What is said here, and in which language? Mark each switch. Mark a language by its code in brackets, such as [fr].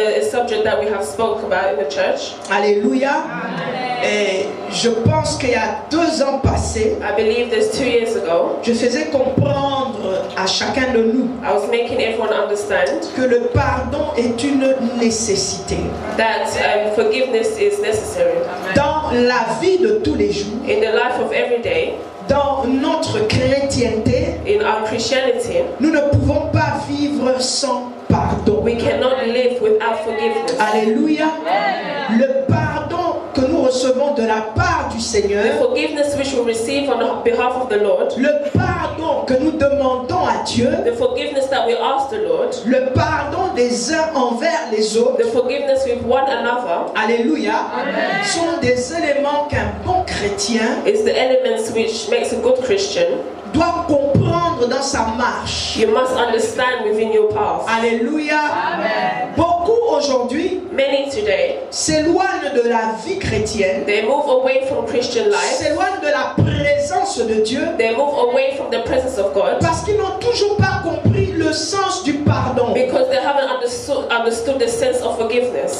[en] subject that we have spoke about in the church. [fr] Alléluia. Et je pense qu'il y a 2 ans passés, [en] I believe there's 2 years ago, [fr] je faisais comprendre à chacun de nous [en] I was making everyone understand [fr] que le pardon est une nécessité [en] that forgiveness is necessary [fr] dans la vie de tous les jours, [en] in the life of every day. [fr] dans notre chrétienté. [en] In our Christianity, [fr] Nous ne pouvons pas vivre sans pardon. [en] we cannot live without forgiveness. [fr] Alléluia. Le pardon que nous recevons de la part du [en] The [fr] Seigneur, [en] forgiveness which we receive on behalf of the Lord, [fr] le pardon que nous demandons à Dieu, [en] the forgiveness that we ask the Lord, [fr] le pardon des uns envers les autres, [en] the forgiveness with one another, [fr] alléluia, sont des éléments qu'un bon chrétien [en] is the elements which makes a good Christian. [fr] doit comprendre dans sa marche. [en] You must understand within your path. [fr] Alléluia. Beaucoup aujourd'hui [en] Many today, [fr] s'éloignent de la vie chrétienne, [en] they move away from Christian life, [fr] s'éloignent de la présence de Dieu [en] they move away from the presence of God [fr] parce qu'ils n'ont toujours pas compris le sens du pardon. [en] because they haven't understood the sense of forgiveness.